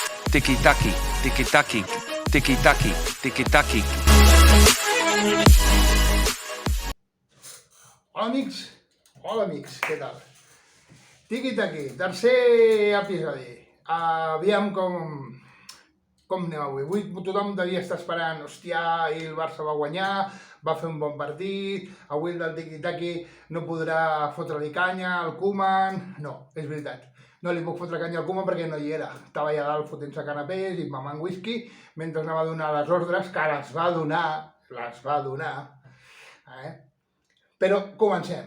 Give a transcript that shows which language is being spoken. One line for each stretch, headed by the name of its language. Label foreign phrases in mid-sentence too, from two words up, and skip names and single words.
Catalan: tiki-taki, tiki-taki, tiki-taki, tiki-taki. Hola amics, què tal? Tiki-taki, tercer episodi. Aviam com anem avui. Avui tothom devia estar esperant, hòstia, ahir el Barça va guanyar, va fer un bon partit, avui el del tiki-taki no podrà fotre-li canya al Koeman. No, és veritat. No li puc fotre canya al Koeman perquè no hi era. Estava allà dalt fotent-se canapés i mamant whisky mentre anava a donar les ordres, que les va donar. Però comencem.